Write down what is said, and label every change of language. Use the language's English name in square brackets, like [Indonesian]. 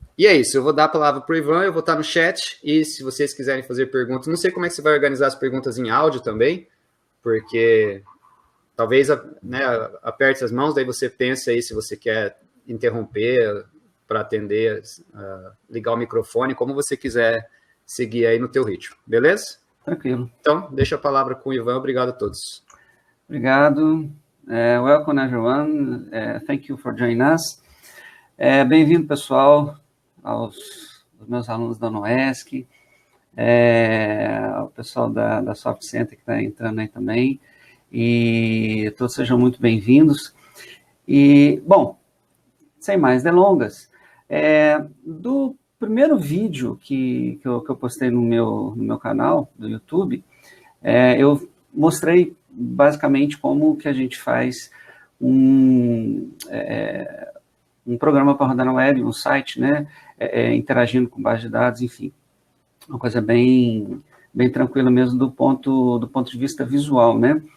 [Portuguese] E é isso, eu vou dar a palavra para o Ivan, eu vou estar no chat, e se vocês quiserem fazer perguntas, não sei como é que você vai organizar as perguntas em áudio também, porque talvez aperte as mãos, daí você pensa aí se você quer interromper para atender, ligar o microfone, como você quiser seguir aí no teu ritmo, beleza? Tranquilo. Então, deixa a palavra com o Ivan, obrigado a todos. Obrigado. [English] Welcome everyone, thank you for joining us. [Portuguese] Bem-vindo, pessoal, aos meus alunos da UNOESC, ao pessoal da Soft Center que está entrando aí também, e todos sejam muito bem-vindos. E, bom, sem mais delongas, do primeiro vídeo que eu postei no meu canal do YouTube, eu mostrei basicamente como que a gente faz um programa para rodar na web, um site, né, interagindo com base de dados, enfim, uma coisa bem tranquila mesmo do ponto de vista visual, né.